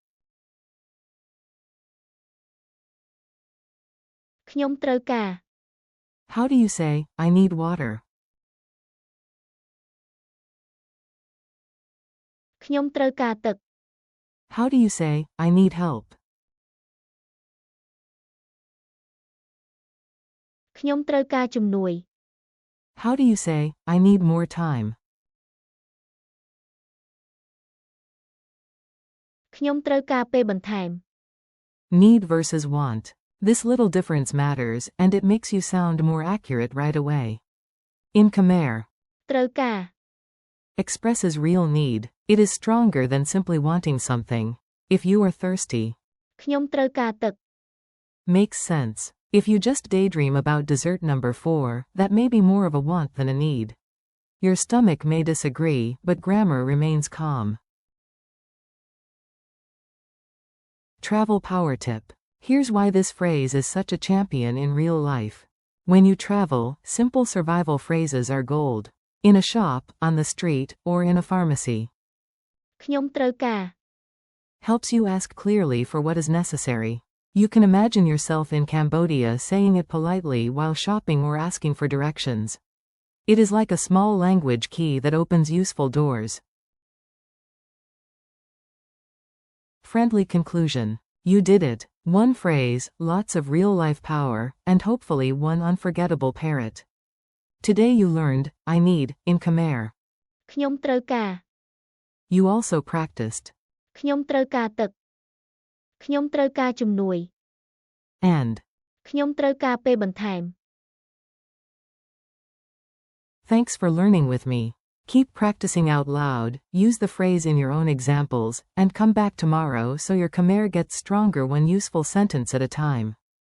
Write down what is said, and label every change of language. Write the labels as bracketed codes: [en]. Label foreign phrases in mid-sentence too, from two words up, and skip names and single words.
[km] ខ្ញុំត្រូវការ [en] How do you say, I need water? [km] ខ្ញុំត្រូវការទឹក [en] How do you say, I need help? [km] ខ្ញុំត្រូវការជំនួយ [en] How do you say, I need more time? [km] ខ្ញុំត្រូវការពេលបន្ថែម [en] Need versus want. This little difference matters, and it makes you sound more accurate right away. In Khmer. [km] ត្រូវការ [en] Expresses real need. It is stronger than simply wanting something. If you are thirsty. [km] ខ្ញុំត្រូវការទឹក [en] Makes sense. If you just daydream about dessert number 4, that may be more of a want than a need. Your stomach may disagree, but grammar remains calm. Travel power tip. Here's why this phrase is such a champion in real life. When you travel, simple survival phrases are gold. In a shop, on the street, or in a pharmacy. [km] ខ្ញុំត្រូវការ [en] Helps you ask clearly for what is necessary. You can imagine yourself in Cambodia saying it politely while shopping or asking for directions. It is like a small language key that opens useful doors. Friendly conclusion. You did it. One phrase, lots of real-life power, and hopefully one unforgettable parrot. Today you learned, I need, in Khmer. [km] ខ្ញុំត្រូវការ [en] You also practiced. [km] ខ្ញុំត្រូវការទឹកខ្ញុំត្រូវការជំនួយ [en] And. [km] ខ្ញុំត្រូវការពេលបន្ថែម [en] Thanks for learning with me. Keep practicing out loud, use the phrase in your own examples, and come back tomorrow so your Khmer gets stronger one useful sentence at a time.